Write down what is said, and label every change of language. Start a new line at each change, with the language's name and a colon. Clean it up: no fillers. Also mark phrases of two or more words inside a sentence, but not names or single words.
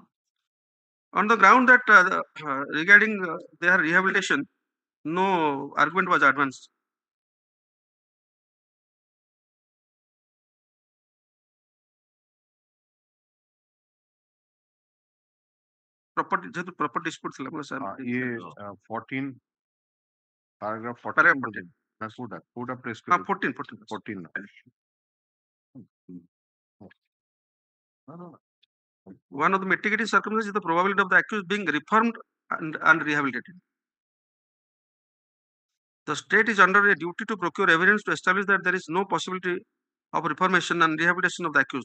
English: On the ground that regarding their rehabilitation, no argument was advanced. Property dispute
Odia: ଥିଲା ବୋଲେ
English: sir. ये 14 paragraph 14 Paragraph
Hindi: बोले ना कोड प्रेस
English: 14. One of the mitigating circumstances is the probability of the accused being reformed and rehabilitated. The state is under a duty to procure evidence to establish that there is no possibility of reformation and rehabilitation of the accused.